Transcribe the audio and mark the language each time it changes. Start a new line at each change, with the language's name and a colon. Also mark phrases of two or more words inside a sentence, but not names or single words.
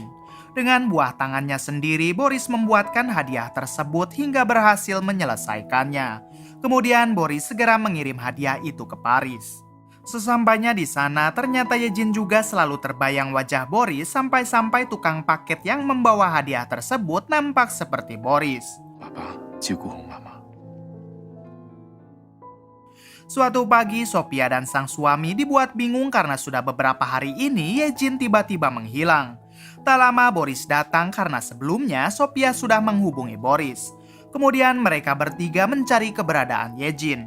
Indonesian: Dengan buah tangannya sendiri, Boris membuatkan hadiah tersebut hingga berhasil menyelesaikannya. Kemudian Boris segera mengirim hadiah itu ke Paris. Sesampainya di sana, ternyata Yejin juga selalu terbayang wajah Boris sampai-sampai tukang paket yang membawa hadiah tersebut nampak seperti Boris.
Chinese: 爸爸照顧好媽媽。
Indonesian: Suatu pagi, Sophia dan sang suami dibuat bingung karena sudah beberapa hari ini Yejin tiba-tiba menghilang. Tak lama Boris datang karena sebelumnya Sophia sudah menghubungi Boris. Kemudian mereka bertiga mencari keberadaan Yejin.